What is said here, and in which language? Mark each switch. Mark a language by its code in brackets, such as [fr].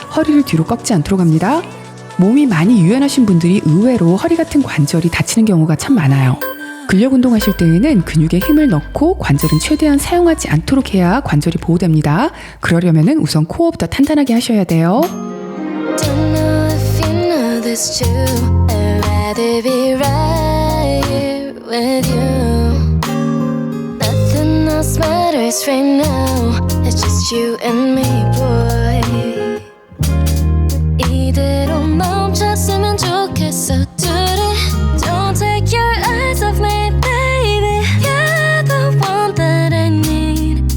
[ko] 허리를 뒤로 꺾지 않도록 합니다. 몸이 많이 유연하신 분들이 의외로 허리 같은 관절이 다치는 경우가 참 많아요. 근력 운동하실 때에는 근육에 힘을 넣고 관절은 최대한 사용하지 않도록 해야 관절이 보호됩니다. 그러려면 우선 코어부터 탄탄하게 하셔야 돼요. [en] Don't know if you know this too. I'd rather be right here with you. Nothing else matters right now. It's just you and me, boy. [ko] 이대로 멈췄으면 좋겠어, 둘이. [en] Don't take your eyes off me, baby. You're the one that I need.